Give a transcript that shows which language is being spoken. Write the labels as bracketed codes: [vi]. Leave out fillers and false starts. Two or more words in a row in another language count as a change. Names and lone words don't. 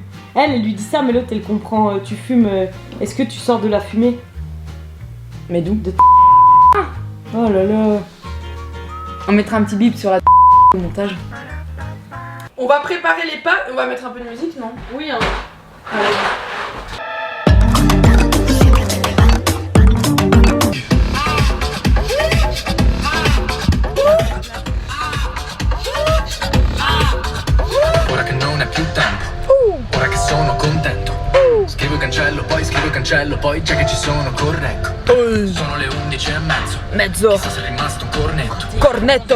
[fr] Elle lui dit ça, mais l'autre elle comprend. Tu fumes. Est-ce que tu sors de la fumée? Mais d'où? Oh là là. On mettra un petit bip sur la au montage. On va préparer les pâtes. On va mettre un peu de musique, non? Oui, hein. Allez. [it] Ora che non è più tempo, ora che sono contento. Scrivo e cancello, poi già che ci sono correggo. Sono le 11:30. Mezzo. Chissà se è rimasto un cornetto. Cornetto.